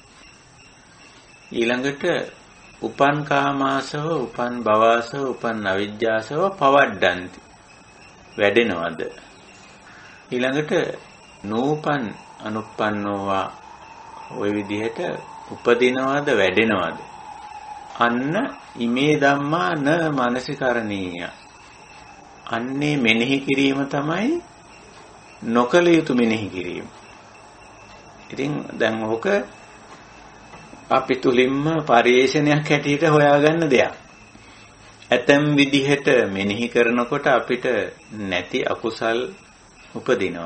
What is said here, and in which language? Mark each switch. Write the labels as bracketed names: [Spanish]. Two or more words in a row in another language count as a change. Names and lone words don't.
[Sinhala] ඊළඟට උපන් කාමාසව, උපන් භවආසව, උපන් අවිජ්ජාසව පවඩ්ඩන්ති වැඩෙනවද? ඊළඟට නූපන් අනුප්පන්නෝවා ওই විදිහට උපදිනවද වැඩෙනවද? [Pali] අන්න ඉමේ ධම්මා න මනසිකරණීය. [Sinhala] අන්නේ මෙනෙහි කිරීම තමයි නොකල යුතු මෙනෙහි කිරීම. ඉතින් දැන් ඕක අපි තුලින්ම පරිේශනයක් හැටියට හොයාගන්න දෙයක්. ඇතම් විදිහට මෙනෙහි කරනකොට අපිට නැති අකුසල් උපදිනවා.